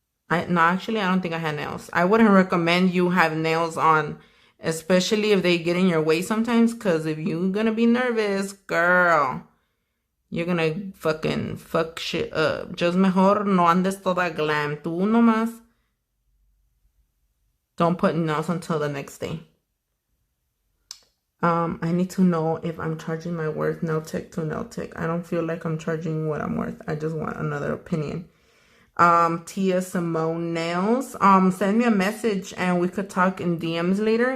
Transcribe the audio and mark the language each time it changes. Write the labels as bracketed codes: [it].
[en] No, actually, I don't think I had nails. I wouldn't recommend you have nails on. Especially if they get in your way sometimes. Because if you're going to be nervous, girl... You're gonna fucking fuck shit up. Just [es] mejor no andes toda glam. Tú nomás [en] don't put nails until the next day. I need to know if I'm charging my worth nail tech to nail tech. I don't feel like I'm charging what I'm worth. I just want another opinion. Tia Simone Nails. Send me a message and we could talk in DMs later.